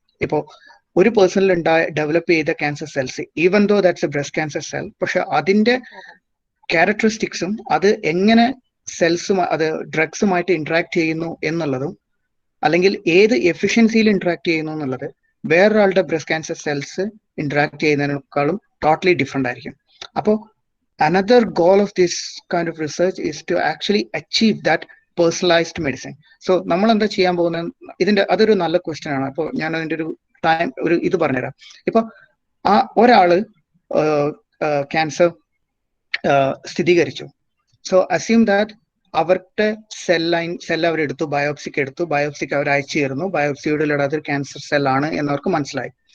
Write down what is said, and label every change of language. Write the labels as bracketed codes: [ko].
[ml] ഇപ്പോൾ ഒരു പേഴ്സണിൽ ഡെവലപ്പ് ചെയ്ത cancer cells, [en] even though that's a breast cancer cell, [ml] പക്ഷെ അതിന്റെ ക്യാരക്ടറിസ്റ്റിക്സും അത് എങ്ങനെ അത് ഡ്രഗ്സുമായിട്ട് ഇന്ററാക്ട് ചെയ്യുന്നു എന്നുള്ളതും, അല്ലെങ്കിൽ ഏത് എഫിഷ്യൻസിയിൽ ഇന്ററാക്ട് ചെയ്യുന്നു എന്നുള്ളത് വേറൊരാളുടെ breast cancer cells interact ചെയ്യുന്നതിനേക്കാളും totally different ആയിരിക്കും. അപ്പോൾ [en] another goal of this kind of research is to actually achieve that personalized medicine. So [ml] നമ്മൾ എന്താ ചെയ്യാൻ പോകുന്നത്, അതൊരു നല്ല ക്വസ്റ്റ്യൻ ആണ്. അപ്പോൾ ഞാൻ അതിന്റെ ഒരു ഇത് പറഞ്ഞുതരാം. ഇപ്പൊ ഒരാള് ക്യാൻസർ സ്ഥിരീകരിച്ചു. [en] so assume that [ml] അവരുടെ സെൽ അവരെടുത്തു, ബയോപ്സിക്ക് അവർ അയച്ചു തരുന്നു, ബയോപ്സിയോടുള്ള അതൊരു ക്യാൻസർ സെല്ലാണ് എന്നവർക്ക് മനസ്സിലായി.